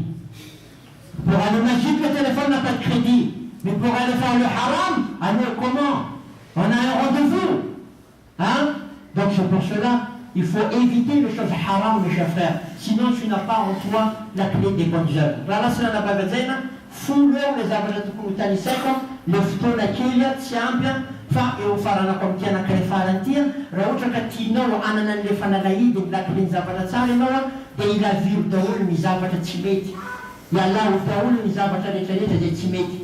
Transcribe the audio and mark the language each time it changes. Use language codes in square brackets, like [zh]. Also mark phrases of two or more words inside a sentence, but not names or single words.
[fr] Pour aller au masjid, le téléphone n'a pas de crédit. Mais pour aller faire le haram, allô, comment? On a un rendez-vous. Donc c'est pour cela, il faut éviter les choses haram, mes chers frères. Sinon tu n'as pas en toi la clé des bonnes œuvres. Voilà, c'est la bagazena. [mg] Fungo le zavatra tokony hotanisaiko le fotoana kely tsy ampy fa eo faranako amin'ny anankiray farantia raha ohatra ka tianao anana an'le fanalahidy lakileny zavatra tsara ianao dia ilaviro daholo ny zavatra tsy mety Ialao daholo ny zavatra rehetrarehetra izay tsy mety.